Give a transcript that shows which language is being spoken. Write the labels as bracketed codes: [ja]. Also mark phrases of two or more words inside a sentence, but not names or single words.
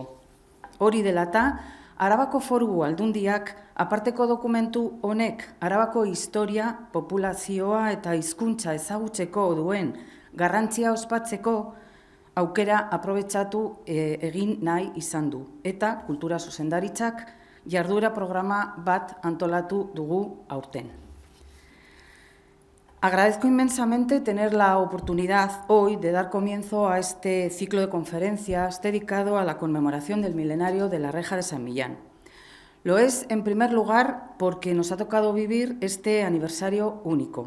[eu] Hori dela eta, Arabako Foru Aldundiak aparteko dokumentu honek Arabako historia, populazioa eta hizkuntza ezagutzeko duen garrantzia ospatzeko aukera aprobetxatu egin nahi izan du. Eta kultura zuzendaritzak jarduera programa bat antolatu dugu aurten. [es] Agradezco inmensamente tener la oportunidad hoy de dar comienzo a este ciclo de conferencias dedicado a la conmemoración del milenario de la Reja de San Millán. Lo es, en primer lugar, porque nos ha tocado vivir este aniversario único.